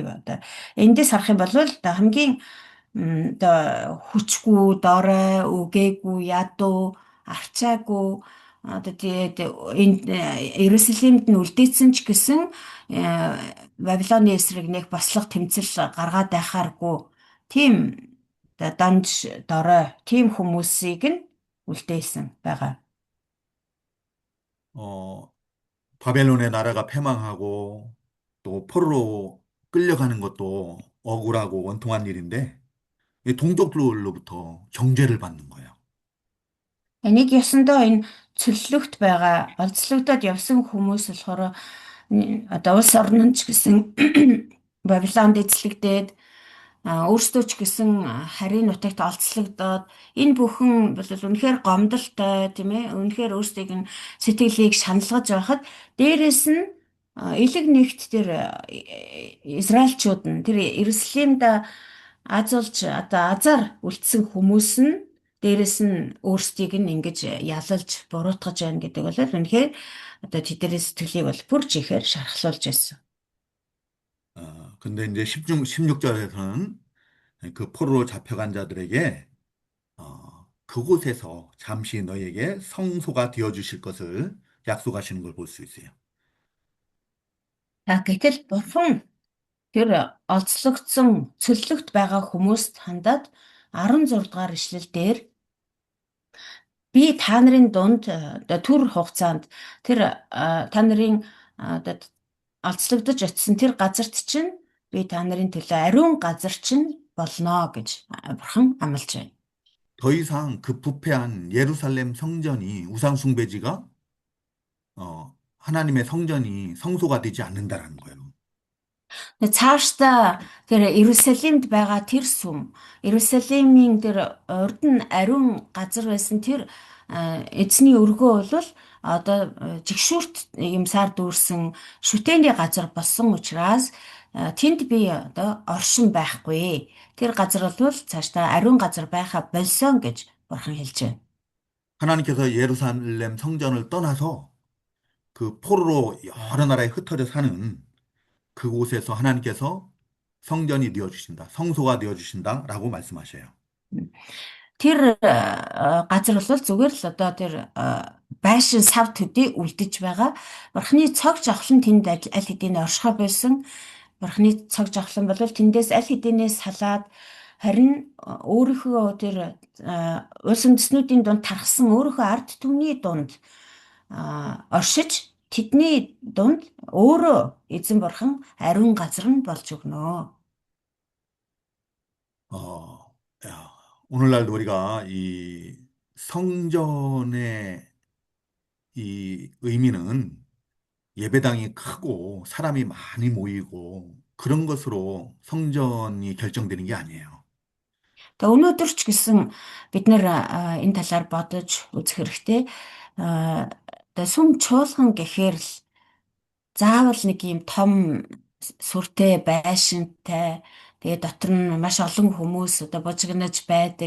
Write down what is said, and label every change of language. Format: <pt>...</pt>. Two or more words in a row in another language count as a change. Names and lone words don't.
<mn>Одоо эндээс харах юм бол одоо хамгийн одоо хүчгүй, дорой, үгээгүй, ядуу, арчаагүй одоо тэгээд энд Иерусалимд нь үлдээсэн ч гэсэн Вавилоны эсрэг нэг бослох тэмцэл гаргаад байхааргүй тийм одоо данж дорой тийм хүмүүсийг нь үлдээсэн байгаа.</mn> <ko>어, 바벨론의 나라가 패망하고 또 포로로 끌려가는 것도 억울하고 원통한 일인데 이 동족들로부터 정죄를 받는 거예요.</ko> <mn>Энийг ёсондоо энэ цөллөгт байгаа олзлогдоод явсан хүмүүс болохоор одоо улс орн нь ч гэсэн Бабилонд эзлэгдээд өөрсдөө ч гэсэн харийн нутагт олзлогдоод энэ бүхэн бол үнэхээр гомдолтой тийм ээ үнэхээр өөрсдийг нь сэтгэлийг шаналгаж байхад дээрэс нь элэг нэгт тэр Израильчууд нь тэр Иерусалимд азуулж одоо азар үлдсэн хүмүүс нь дээрэс нь өөрсдийг нь ингэж ялалж буруутгаж байна гэдэг бол үнэхээр одоо тэдний сэтгэлийг бол бүрж ихээр шархлуулж байсан.</mn> <ko>근데 이제 16절에서는 그 포로로 잡혀간 자들에게 그곳에서 잠시 너에게 성소가 되어 주실 것을 약속하시는 걸 볼 수 있어요.</ko> <mn>Гэтэл бурхан тэр олзлогдсон цөллөгт байгаа хүмүүст хандаад 16 дугаар ишлэл дээр би та нарын дунд одоо түр хугацаанд тэр та нарын одоо олзлогдож очисон тэр газарт чинь би та нарын төлөө ариун газар чинь болно гэж бурхан амлаж байна.</mn> <ko>더 이상 그 부패한 예루살렘 성전이 우상숭배지가 하나님의 성전이 성소가 되지 않는다라는 거예요.</ko> <mn>Цаашдаа тэр Иерусалимд байгаа тэр сүм, Иерусалимийн тэр урд нь ариун газар байсан тэр эзний өргөө бол одоо жигшүүрт юмсаар дүүрсэн шүтээний газар болсон учраас тэнд би одоо оршин байхгүй. Тэр газар бол цаашдаа ариун газар байха болсон гэж бурхан хэлж байна.</mn> <ko>하나님께서 예루살렘 성전을 떠나서 그 포로로 여러 나라에 흩어져 사는 그곳에서 하나님께서 성전이 되어 주신다. 성소가 되어 주신다라고 말씀하셔요.</ko> <mn>Тэр газар бол зүгээр л одоо тэр байшин сав төдий үлдэж байгаа. Бурхны цог жавхлан тэнд аль хэдийн оршихоо байсан. Бурхны цог жавхлан бол тэндээс аль хэдийнээс салаад харин өөрийнхөө тэр улс үндэстнүүдийн дунд тархсан өөрийнхөө ард түмний дунд оршиж тэдний дунд өөрөө эзэн бурхан ариун газар нь болж өгнө.</mn> <ko>야, 오늘날도 우리가 이 성전의 이 의미는 예배당이 크고 사람이 많이 모이고 그런 것으로 성전이 결정되는 게 아니에요.</ko> <mn>Тэгээ өнөөдөр ч гэсэн бид нэр энэ талаар бодож үзэх хэрэгтэй. Одоо сүм чуулган гэхээр л заавал нэг юм том сүртэй байшинтай Тэгээ дотор нь маш олон хүмүүс одоо бужигнаж байдаг.</mn>